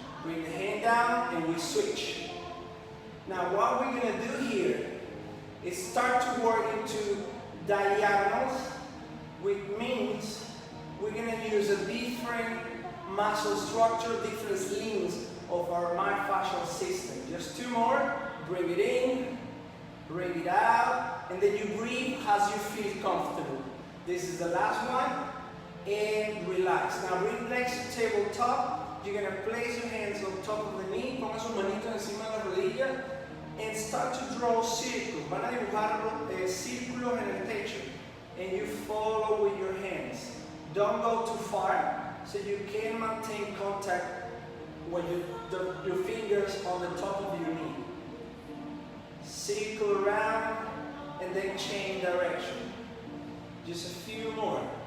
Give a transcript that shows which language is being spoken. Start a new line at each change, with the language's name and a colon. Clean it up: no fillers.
English: Bring the hand down and we switch. Now what we're going to do here is start to work into diagonals, which means we're going to use a different muscle structure, different limbs of our myofascial system. Just 2 more. Bring it in, bring it out, and then you breathe as you feel comfortable. This is the last one. And relax. Now bring legs to tabletop. You're going to place your hands on top of the knee.
Spanish: Ponga sus manitos encima de la rodilla.
English: And start to draw circles.
Spanish: Van a dibujar círculos en el techo.
English: And you follow with your hands. Don't go too far, so you can maintain contact with your fingers on the top of your knee. Circle around and then change direction. Just a few more.